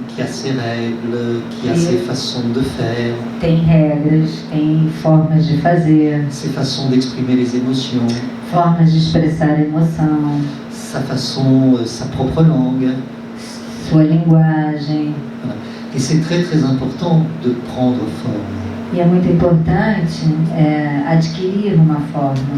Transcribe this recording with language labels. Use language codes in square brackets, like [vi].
[fr] qui a ses règles, qui a ses façons de faire, [pt] Tem regras, tem formas de fazer, [fr] ses façons d'exprimer les émotions, [pt] formas de expressar a emoção, [fr] sa façon, sa propre langue. [pt] sua linguagem. [fr] Et c'est très très important de prendre forme. [pt] E é muito importante adquirir uma forma.